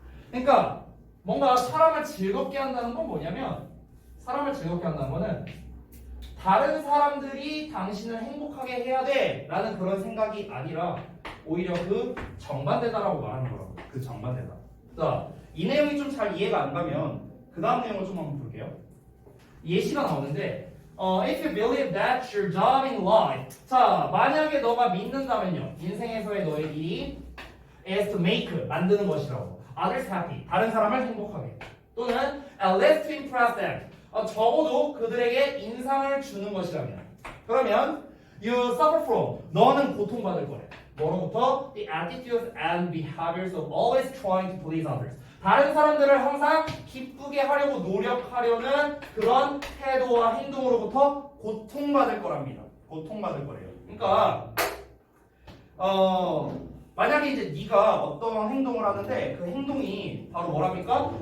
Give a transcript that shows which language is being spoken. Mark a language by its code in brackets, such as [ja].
[ko] 그러니까 뭔가 사람을 즐겁게 한다는 건 뭐냐면 사람을 즐겁게 한다는 거는 다른 사람들이 당신을 행복하게 해야 돼 라는 그런 생각이 아니라 오히려 그 정반대다라고 말하는 거라고. 그 정반대다. 자, 이 내용이 좀 잘 이해가 안 가면 그 다음 내용을 좀 한번 볼게요. 예시가 나오는데 [en] if you believe that's your job in life. [ko] 자, 만약에 너가 믿는다면요. 인생에서의 너의 일이 [en] is to make, [ko] 만드는 것이라고. [en] Others happy, [ko] 다른 사람을 행복하게. [en] 또는 at least to impress them. [ko] 적어도 그들에게 인상을 주는 것이라면. 그러면 [en] you suffer from, [ko] 너는 고통받을 거래. 뭐로부터? [en] The attitudes and behaviors of always trying to please others. [ko] 다른 사람들을 항상 기쁘게 하려고 노력하려는 그런 태도와 행동으로부터 고통받을 거랍니다. 고통받을 거래요. 그러니까 만약에 이제 네가 어떤 행동을 하는데 그 행동이 바로 뭐랍니까?